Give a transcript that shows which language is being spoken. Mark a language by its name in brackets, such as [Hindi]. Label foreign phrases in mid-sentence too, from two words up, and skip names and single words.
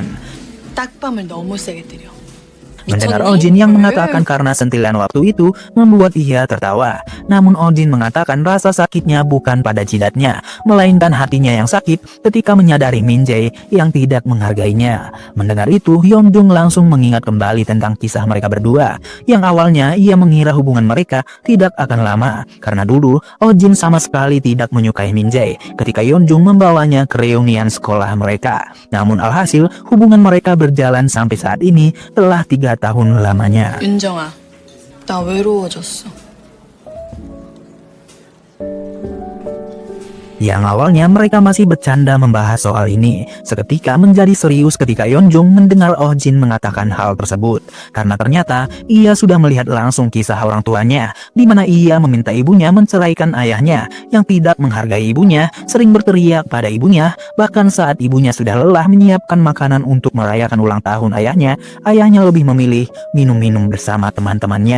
[Korean] 딱밤을 너무 세게 때려. [Indonesian] Mendengar Ojin yang mengatakan karena sentilan waktu itu membuat ia tertawa. Namun Ojin mengatakan rasa sakitnya bukan pada jidatnya, melainkan hatinya yang sakit ketika menyadari Min Jae yang tidak menghargainya. Mendengar itu, Yeonjung langsung mengingat kembali tentang kisah mereka berdua. Yang awalnya ia mengira hubungan mereka tidak akan lama, karena dulu Ojin sama sekali tidak menyukai Min Jae ketika Yeonjung membawanya ke reunian sekolah mereka. Namun alhasil hubungan mereka berjalan sampai saat ini telah 3 tahun lamanya. [Korean] 윤정아, 나 외로워졌어. [Indonesian] Yang awalnya mereka masih bercanda membahas soal ini, seketika menjadi serius ketika Yeonjung mendengar Ojin mengatakan hal tersebut. Karena ternyata ia sudah melihat langsung kisah orang tuanya, di mana ia meminta ibunya menceraikan ayahnya yang tidak menghargai ibunya, sering berteriak pada ibunya, bahkan saat ibunya sudah lelah menyiapkan makanan untuk merayakan ulang tahun ayahnya lebih memilih minum-minum bersama teman-temannya.